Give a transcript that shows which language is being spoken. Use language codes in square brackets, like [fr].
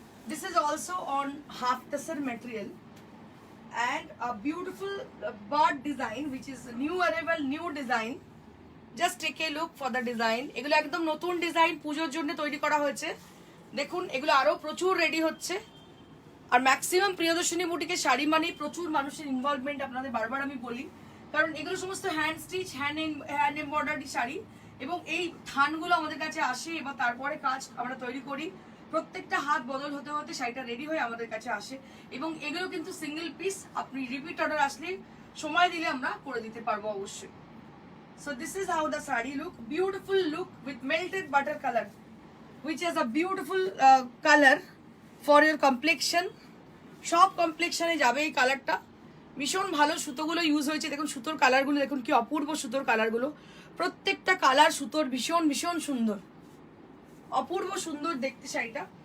[en] This is also on half tassar material and a beautiful bird design, which is new arrival, new design. Just take a look for the design. [bn] এগুলো একদম নতুন design পূজোর জন্য তৈরি করা হয়েছে। দেখুন এগুলো আরো প্রচুর রেডি হচ্ছে। আর ম্যাক্সিমাম প্রিয়দর্শিনী বুটিকে শাড়ি মানেই প্রচুর মানুষের ইনভলভমেন্ট, আপনাদের বারবার আমি বলি, কারণ এগুলো সমস্ত hand stitch, hand embroidery sari, এবং এই থানগুলো আমাদের কাছে আসে এবং তারপরে কাজ আমরা তৈরি করি। প্রত্যেকটা হাত বদল হতে হতে শাড়িটা রেডি হয়ে আমাদের কাছে আসে এবং এগুলো কিন্তু সিঙ্গেল পিস, আপনি রিপিট অর্ডার আসলে সময় দিলে আমরা করে দিতে পারবো অবশ্যই। [en] So this is how the sari look, beautiful look with melted butter color, which is a beautiful color for your complexion. [bn] সব কমপ্লেক্সনে যাবে এই কালারটা, ভীষণ ভালো সুতোগুলো ইউজ হয়েছে। দেখুন সুতোর কালারগুলো দেখুন কি অপূর্ব সুতোর কালারগুলো, প্রত্যেকটা কালার সুতোর ভীষণ ভীষণ সুন্দর, অপূর্ব সুন্দর দেখতে শাড়িটা।